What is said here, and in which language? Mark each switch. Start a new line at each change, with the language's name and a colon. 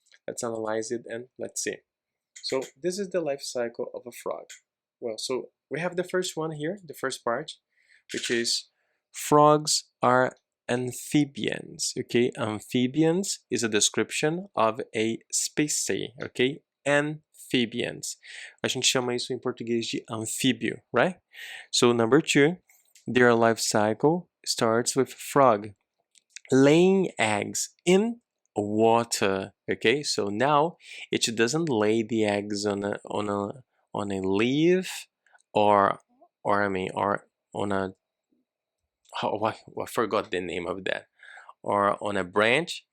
English: Let's analyze it and let's see. So this is the life cycle of a frog. Well, so we have the first one here, the first part, which is frogs are amphibians. Okay, amphibians is a description of a species. Okay, amphibians.
Portuguese: A gente chama isso em português de anfíbio, right?
English: So number 2, their life cycle starts with frog laying eggs in water. Okay, so now it doesn't lay the eggs on a leaf or on a I forgot the name of that, or on a branch.